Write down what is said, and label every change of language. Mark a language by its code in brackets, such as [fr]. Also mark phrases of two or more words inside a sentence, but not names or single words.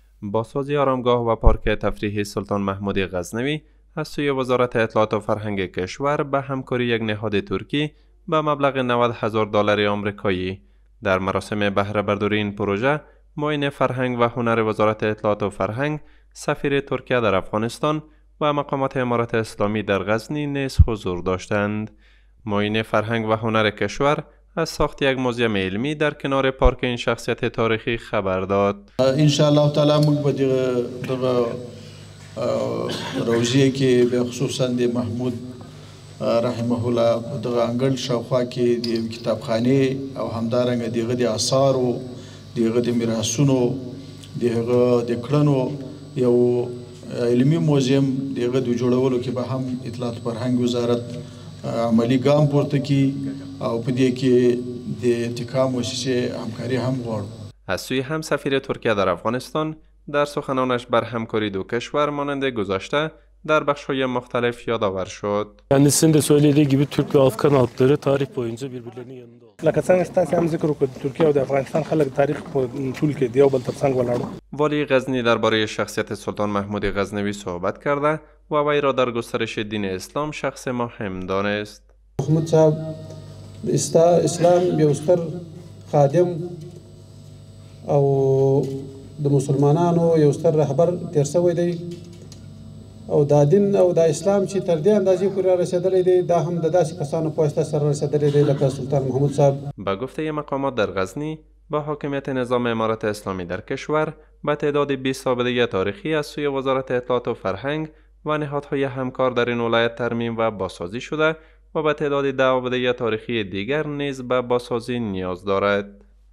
[fa] بازسازی آرامگاه و پارک تفریحی سلطان محمود غزنوی از سوی وزارت اطلاعات و فرهنگ کشور به همکاری یک نهاد ترکی به مبلغ $90,000 آمریکایی در مراسم بهره برداری این پروژه، معین فرهنگ و هنر وزارت اطلاعات و فرهنگ، سفیر ترکیه در افغانستان و مقامات امارات اسلامی در غزنی نیز حضور داشتند. معین فرهنگ و هنر کشور از ساخت یک موزیم علمی در کنار پارک این شخصیت تاریخی خبر داد. [ar] ان شاء الله تعالی [ps] موږ به دغه روزیه کې به خصوصا د محمود [ar] رحمه الله [ps] دغه انګړ شاوخوا کې د کتابخانه او همدارنګه دغه د آثار او دغه د میراثونو دغه د کړنو یو علمي موزیم دغه د جوړولو کې به هم اطلاعات فرهنګ وزارت عملی ګام پورته کی او په دې کې د اتکا مؤسسه همکاري هم غواړو. [fa] از سوی هم سفیر ترکیه در افغانستان در سخنانش بر همکاری دو کشور مانند گذشته در بخش‌های مختلف یادآور شد. [tr] Kendisinin de söylediği gibi Türk ve Afgan halkları tarih boyunca birbirlerinin yanında oldu. [ps] لکه څنګه ستاسو هم ذکر وکړ ترکیه او د افغانستان خلک تاریخ په ټول کې دیو بل ترڅنګ ولاړو. [fa] والی غزنی درباره شخصیت سلطان محمود غزنوی صحبت کرده و وی را در گسترش دین اسلام شخص مهم دانست. [ps] محمود صاحب اسلام یو ستر خادم او د مسلمانانو یو ستر رهبر تیر شوی دی او دا دین او دا اسلام چې تر دې اندازې پورې رسېدلی دی دا هم د داسې کسانو په واسطه سره رسېدلی دی لکه سلطان محمود صاحب. [fa] به گفته مقامات در غزنی با حاکمیت نظام امارات اسلامی در کشور به تعداد 20 آبدگی تاریخی از سوی وزارت اطلاعات و فرهنگ و نهادهای همکار در این ولایت ترمیم و بازسازی شده و به تعداد 10 آبدگی تاریخی دیگر نیز به بازسازی نیاز دارد.